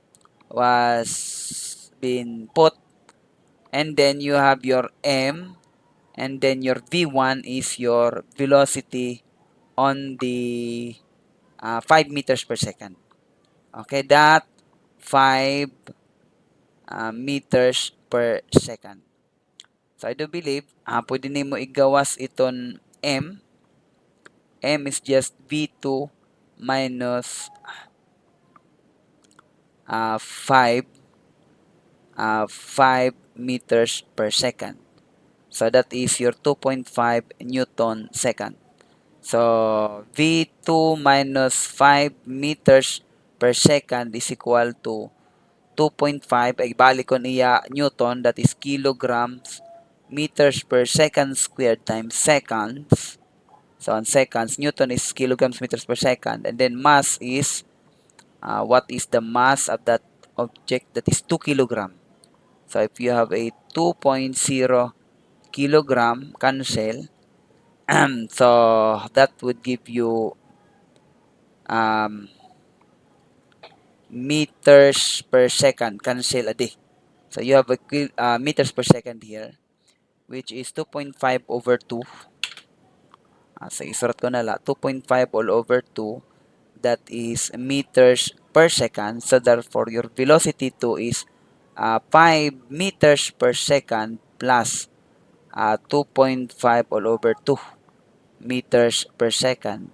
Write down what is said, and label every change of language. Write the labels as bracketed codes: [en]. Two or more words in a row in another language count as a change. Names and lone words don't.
[en] was been put, and then you have your m, and then your V1 is your velocity on the 5 meters per second. Okay, that 5 meters per second. So I do believe [war] pwede nimo igawas iton m. [en] M is just V2 minus 5 meters per second. So that is your 2.5 Newton second. So V2 minus 5 meters per second is equal to 2.5. [war] Ay balik ko niya [en] Newton, that is kilograms meters per second squared times seconds. So on seconds, Newton is kilograms meters per second. And then mass is, what is the mass of that object? That is 2 kilogram. So if you have a 2.0 kilogram cancel, so that would give you meters per second cancel a day. So you have a meters per second here, which is 2.5 over 2. [war] So isurat ko na la, 2.5 [en] all over [war] 2. That is meters per second. So therefore, your velocity 2 is 5 meters per second plus 2.5 all over 2 meters per second.